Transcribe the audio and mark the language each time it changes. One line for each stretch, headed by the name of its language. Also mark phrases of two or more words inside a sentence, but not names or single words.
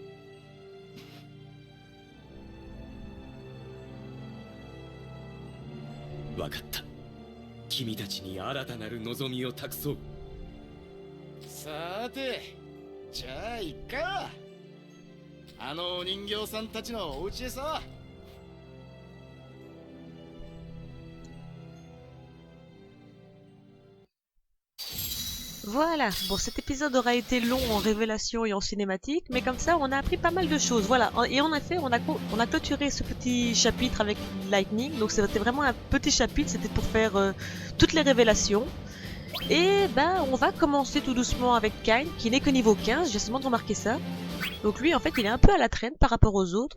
Japanese: 分かった。君たちに新たなる望みを託そう。さーて、じゃあ行っか。あのお人形さんたちのお家へさ。
French: Voilà, bon cet épisode aura été long en révélation et en cinématique, mais comme ça on a appris pas mal de choses, voilà, et en effet on a clôturé ce petit chapitre avec Lightning, donc c'était vraiment un petit chapitre, c'était pour faire toutes les révélations, et ben on va commencer tout doucement avec Kain, qui n'est que niveau 15, j'ai seulement remarqué ça, donc lui en fait il est un peu à la traîne par rapport aux autres.